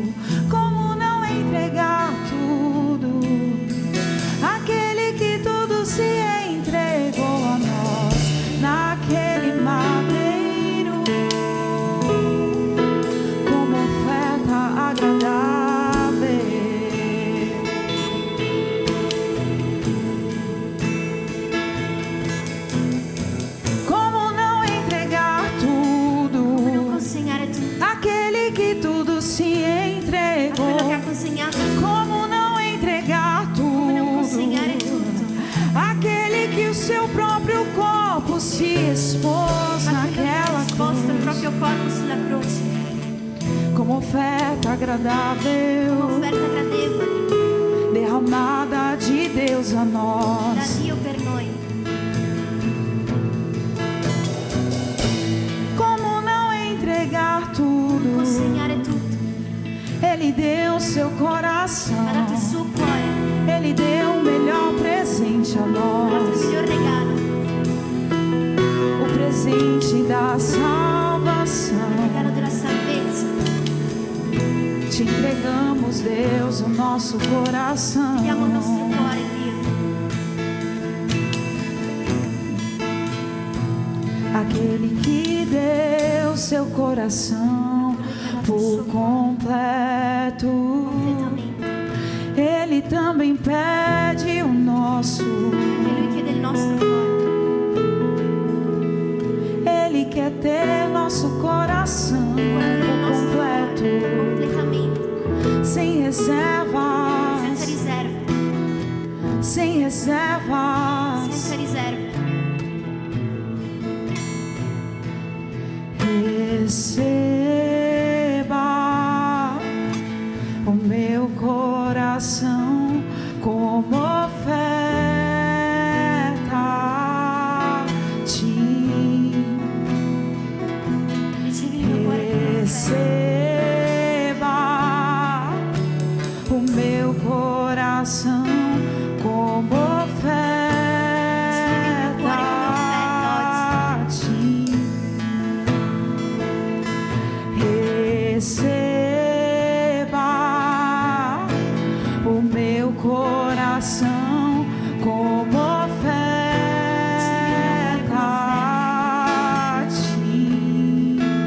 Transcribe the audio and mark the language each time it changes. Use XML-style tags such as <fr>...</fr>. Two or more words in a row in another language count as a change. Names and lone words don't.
<pt>Como não entregar tudo àquele que tudo se entregou a nós naquele madeiro, como oferta agradável? Como não entregar tudo</pt> <it>Não consegnare tutto</it> <pt>àquele que tudo se</pt> <it>a quello che ha</it> <pt>entregou?</pt> <it>consegnato,</it> <pt>Como não entregar</pt> <it>non consegnare</it> <pt>tudo</pt> <it>tutto</it> <pt>àquele que o seu próprio corpo se expôs</pt> <it>a quello che ha</it> <pt>naquela</pt> <it>esposto il</it> <pt>cruz</pt> <it>proprio corpo sulla croce,</it> <pt>como oferta agradável,</pt> <it>offerta gradevole</it> <pt>derramada de Deus a</pt> <it>da</it> <pt>nós.</pt> <it>Dio per noi.</it> <pt>Como não entregar tudo?</pt> <it>Consegnare tutto,</it> <pt>Ele deu seu coração,</pt> <it>ha dato il suo cuore,</it> <pt>Ele deu o melhor presente a</pt> <it>ha dato il</it> <pt>nós,</pt> <it>miglior regalo,</it> <pt>o presente da</pt> <it>il</it> <pt>salvação.</pt> <it>regalo della salvezza.</it> <pt>Te entregamos, Deus, o nosso coração.</pt> <it>Diamo il nostro cuore, Dio,</it> <pt>Aquele que deu seu coração por completo,</pt> <it>completamente.</it> <pt>Ele também pede o nosso.</pt> <it>E Lui chiede il nostro cuore,</it> <pt>Ele quer ter nosso coração</pt> <it>vuole avere il</it> <pt>por</pt> <it>nostro cuore</it> <pt>completo,</pt> <it>completamente,</it> <pt>sem reservas,</pt> <it>senza riserve,</it> <pt>sem reservas.</pt> <it>senza riserve.</it> <pt>Receba o meu coração como oferta a ti.</pt> <it>Ricevi il mio cuore come offerta.</it> <pt>Receba o meu coração como oferta a ti. Receba o meu coração como oferta a ti.</pt>